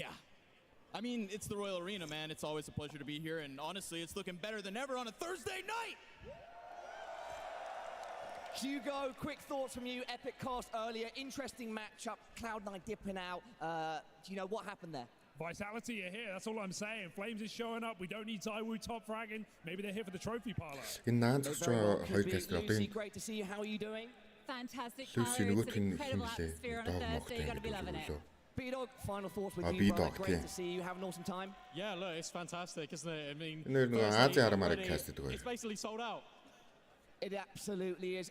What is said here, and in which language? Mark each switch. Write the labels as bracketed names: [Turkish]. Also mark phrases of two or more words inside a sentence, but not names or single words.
[English] I mean, it's the Royal Arena, man. It's always a pleasure to be here, and honestly, it's looking better than ever on a Thursday night! Hugo, quick thoughts from you. Epic cast earlier. Interesting matchup. Cloud9 dipping out. Do you know what happened there? Vitality are here, that's all I'm saying. Flames is showing up. We don't need Zywoo top fragging. Maybe they're here for the trophy parlor. [Mongolian] Энэ наадах хоёр каст одоо [English] Lucy, great to see you. How are you doing? Fantastic. Lucy It's an incredible atmosphere on a Thursday. You're going to be loving it. B-Dog, final thoughts with you, B-Dog, brother. Great to see you. Have an awesome time. Yeah, look, it's fantastic, isn't it? I mean, it's basically sold out. It absolutely is.